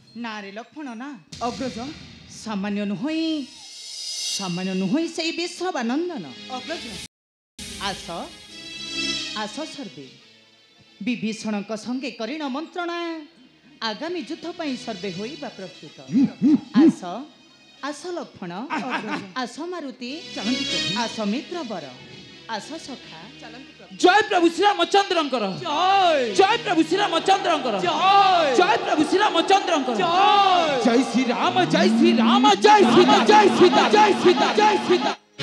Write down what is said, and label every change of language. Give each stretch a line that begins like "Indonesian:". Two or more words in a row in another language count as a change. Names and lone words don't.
Odia: ନା ରେ ଲକ୍ଷ୍ମଣ ନା अग्रज ସାମାନ୍ୟ ନୁହଇ ସେ ବିଶ୍ୱନନ୍ଦନ अग्रज ଆସ ଆସ ସର୍ବେ ବିଭୀଷଣ ସଙ୍ଗେ କରିଣ ମନ୍ତ୍ରଣା ଆଗାମୀ ଯୁଦ୍ଧ ପାଇଁ ସର୍ବେ ହୋଇବା ପ୍ରସ୍ତୁତ ଆସ ଆସ ଲକ୍ଷ୍ମଣ ଆସ ମାରୁତି ଆସ ମିତ୍ର ବର ଆସ ସଖା ଜୟ ପ୍ରଭୁ ଶ୍ରୀ ରାମଚନ୍ଦ୍ର ଜୟ ପ୍ରଭୁ ଶ୍ରୀ ରାମଚନ୍ଦ୍ର ଜୟ ପ୍ରଭୁ ଶ୍ରୀ ରାମଚନ୍ଦ୍ର ଜୟ ଶ୍ରୀ ରାମ ଜୟ ଶ୍ରୀ ରାମ ଜୟ ସୀତା ଜୟ ସୀତା ଜୟ ସୀତା